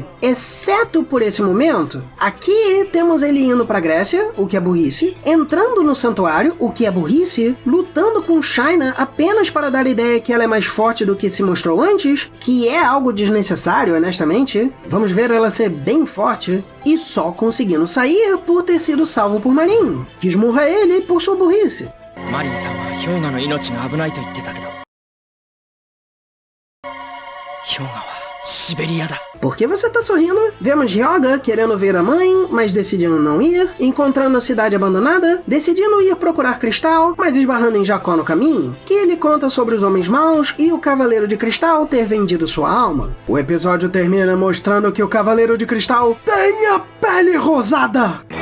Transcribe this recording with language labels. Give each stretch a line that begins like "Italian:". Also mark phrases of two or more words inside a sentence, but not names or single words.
Portuguese: Exceto por esse momento. Aqui temos ele indo pra Grécia, o que é burrice, entrando no santuário, o que é burrice, lutando com Shaina apenas para dar a ideia que ela é mais forte do que se mostrou antes, que é algo desnecessário, honestamente. Vamos ver ela ser bem forte e só conseguindo sair por ter sido salvo por Marin, que esmurra ele por sua burrice.
Japanese: マリンさんは氷河の命が危ないと言ってたけど、氷河はシベリアだ.
Portuguese: Por que você tá sorrindo? Vemos Hyouga querendo ver a mãe, mas decidindo não ir, encontrando a cidade abandonada, decidindo ir procurar Cristal, mas esbarrando em Jacó no caminho, que ele conta sobre os homens maus e o Cavaleiro de Cristal ter vendido sua alma. O episódio termina mostrando que o Cavaleiro de Cristal tem a pele rosada!